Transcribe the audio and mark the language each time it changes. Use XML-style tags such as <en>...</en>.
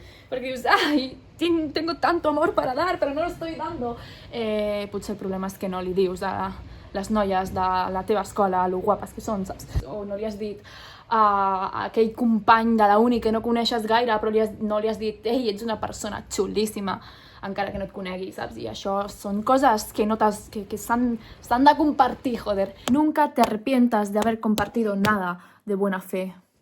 <ca>Perquè dius,</ca> <es>ai, tengo tanto amor para dar, pero no lo estoy dando.</es> <ca>Potser el problema és que no li dius a les noies de la teva escola lo guapes que són, saps? O no li has dit a aquell company de la uni que no coneixes gaire, però no li has dit, ei, ets una persona xulíssima, encara que no et conegui, saps? I això són coses que s'han de compartir, joder.</ca> <es>Nunca te arrepientas de haber compartido nada de buena fe.</es>